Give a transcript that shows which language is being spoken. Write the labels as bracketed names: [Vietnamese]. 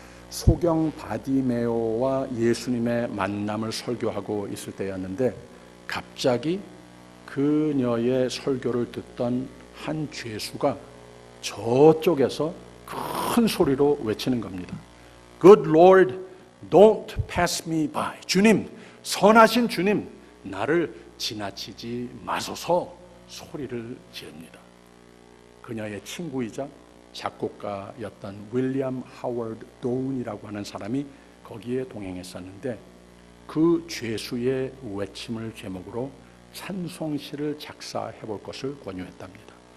[Korean] 소경 바디메오와 예수님의 만남을 설교하고 있을 때였는데 갑자기 그녀의 설교를 듣던 한 죄수가 저쪽에서 큰 소리로 외치는 겁니다. [English] Good Lord, don't pass me by. [Korean] 주님, 선하신 주님, 나를 지나치지 마소서 소리를 지릅니다. 그녀의 친구이자 작곡가였던 윌리엄 하워드 도운이라고 하는 사람이 거기에 동행했었는데 그 죄수의 외침을 제목으로 찬송시를 작사해 볼 것을 권유했답니다.